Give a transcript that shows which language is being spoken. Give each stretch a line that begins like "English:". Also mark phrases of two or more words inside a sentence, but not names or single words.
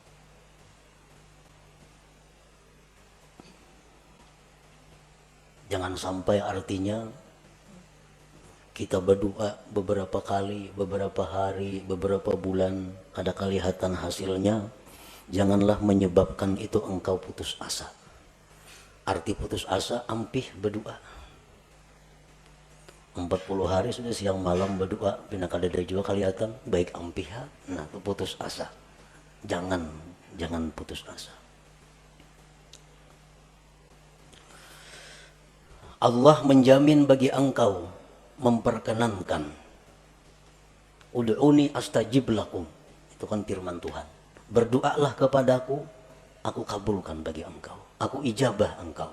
Indonesian: Jangan sampai artinya kita berdoa beberapa kali, beberapa hari, beberapa bulan, ada kelihatan hasilnya, janganlah menyebabkan itu engkau putus asa. Arti putus asa, ampih berdoa. 40 hari sudah siang malam berdoa, pindah kada juga kelihatan, baik ampih, nah itu putus asa. Jangan putus asa. Allah menjamin bagi engkau, memperkenankan,
Arabic: ud'uni astajib lakum,
Indonesian: itu kan firman Tuhan. Berdoalah kepadaku, aku kabulkan bagi engkau, aku ijabah engkau.